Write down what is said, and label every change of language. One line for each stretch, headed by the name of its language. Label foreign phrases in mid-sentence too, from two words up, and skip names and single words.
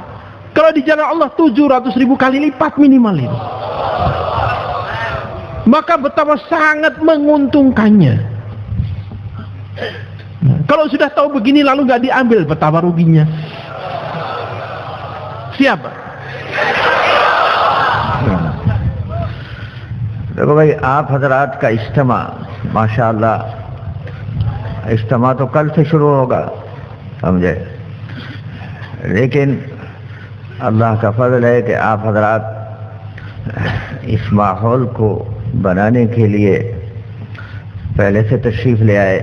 Indonesian: Kalau di jalan Allah 700.000 kali lipat minimal itu. Maka betapa sangat menguntungkannya. Nah, kalau sudah tahu begini lalu nggak diambil, betapa ruginya. Siapa?
Hindi: देखो भाई, आप हजरात का इज्तिमा माशाअल्लाह, इज्तिमा तो कल से शुरू होगा, समझे, लेकिन अल्लाह का फजल है कि आप हजरात इस माहौल को बनाने के लिए पहले से तशरीफ़ ले आए।